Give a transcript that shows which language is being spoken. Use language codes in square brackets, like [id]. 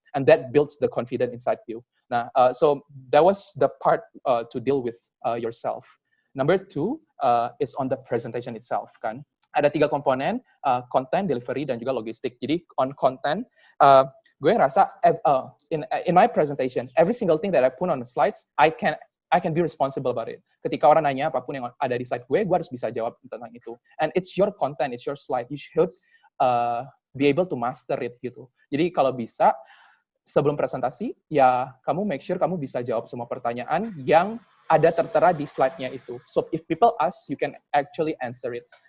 [en] And that builds the confidence inside you. Nah, so that was the part to deal with yourself. Number 2 is on the presentation itself, [id] kan. Ada 3 komponen, content, delivery, dan juga logistik. [en] Jadi on content, [id] gue ngerasa [en] in my presentation, every single thing that I put on the slides, I can be responsible about it. [id] Ketika orang nanya apapun yang ada di slide gue harus bisa jawab tentang itu. [en] And it's your content, it's your slide. You should be able to master it gitu. [id] Jadi kalau bisa, sebelum presentasi, ya kamu make sure kamu bisa jawab semua pertanyaan yang ada tertera di slide-nya itu. [en] So if people ask, you can actually answer it.